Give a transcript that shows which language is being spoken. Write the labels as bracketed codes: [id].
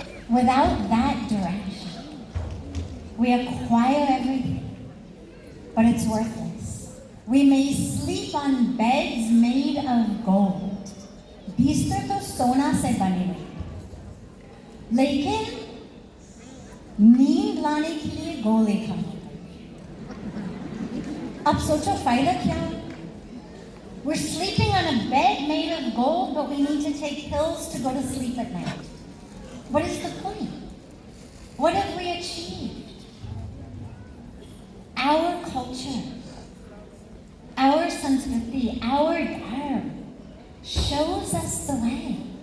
[en] Without that direction, we acquire everything, but it's worthless. We may sleep on beds made of gold. [hi] बिस्तर तो सोना से बने हुए, लेकिन नींद लाने के लिए गोली खानी पड़ती। अब सोचो फायदा क्या? [en] We're sleeping on a bed made of gold, but we need to take pills to go to sleep at night. What is the point? What have we achieved? Our culture, our Sanskriti, our Dharma shows us the way.